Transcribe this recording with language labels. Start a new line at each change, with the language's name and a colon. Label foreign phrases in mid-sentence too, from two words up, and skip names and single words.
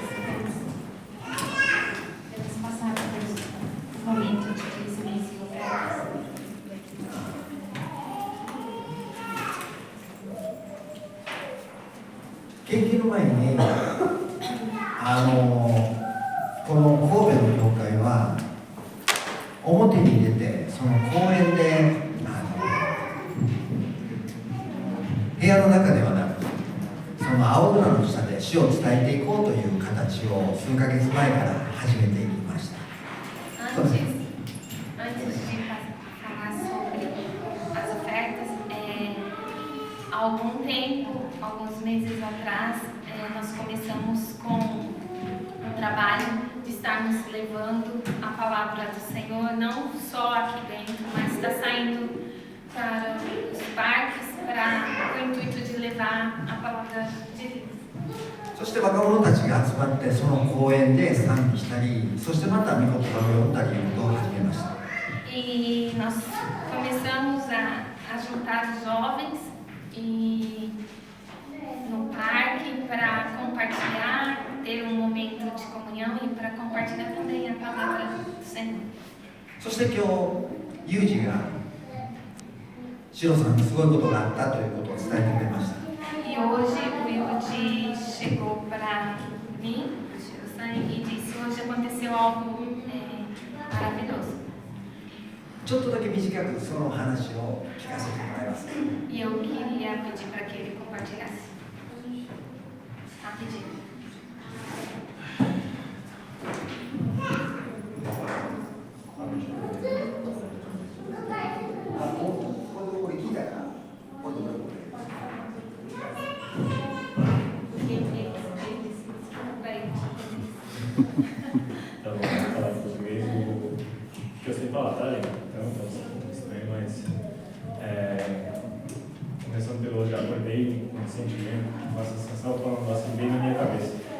Portuguese: Vamos passar por um momento de dízimos e ofertas.
Japanese: 献金の前に、この神戸の教会は表に出て、その公園で部屋の中ではなく、その青空の下で主を伝えていこうという形を数ヶ月前から始めていきました。
Portuguese: Antes de falar sobre as ofertas, há algum tempo, alguns meses atrás, nós começamos com um trabalho de estarmos levando a palavra do Senhor, não só aqui dentro, mas está saindo para os parques, com o intuito de levar a palavra de Deus.
Japanese: そして若者たちが集まってその公園で賛美したり、そしてまた御言葉を読んだりということを始めました。
Portuguese: E nós começamos a juntar os jovens no parque para compartilhar, ter um momento de comunhão e para compartilhar também a palavra do Senhor.
Japanese: そして今日、ユージがシロさんにすごいことがあったということを伝えてくれました。
Portuguese: E hoje o Yudi chegou para mim, e disse: hoje aconteceu algo maravilhoso.
Japanese: ちょっとだけ短くその話を聞かせてもらえますか。
Portuguese: E eu queria pedir para que ele compartilhasse rapidinho.
Japanese: これ聞いたからこれ
Portuguese: Tá bom, vou falar em português, que eu sei falar, tá, gente? Então, tá estranho, mas começando pelo já acordei com um sentimento, uma sensação falando assim bem na minha cabeça.